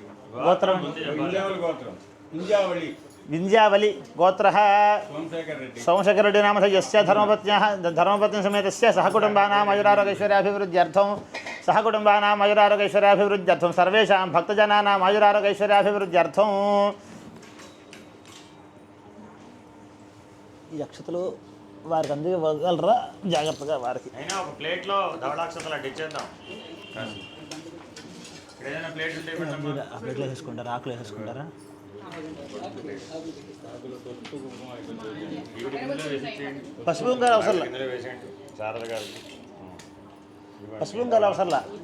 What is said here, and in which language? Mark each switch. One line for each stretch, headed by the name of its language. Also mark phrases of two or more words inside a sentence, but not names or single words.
Sanskrit: गोत्रं विंध्यावली गोत्र सोमशेखर रेड्डी नामधेयस्य धर्मपत्नी समेतस्य सह कुटुम्बानाम् आयुरारोगैश्वर्याभिवृद्ध्यर्थं सर्वेषां भक्तजनानाम् आयुरारोगैश्वर्याभिवृद्ध्यर्थं
Telugu: ఈ అక్షతలు వారికి అందగలరా జాగ్రత్తగా వారికి. అయినా ఒక ప్లేట్లో ధవళాక్షతలు అడ్డిచ్చేద్దాం. ఏదైనా ప్లేట్ ఉంటే ఆ ప్లేట్లో వేసుకుంటారా, ఆకులు వేసుకుంటారా? పసుపు గారు అవసరంలా, పసుపు గారు అవసరంలా.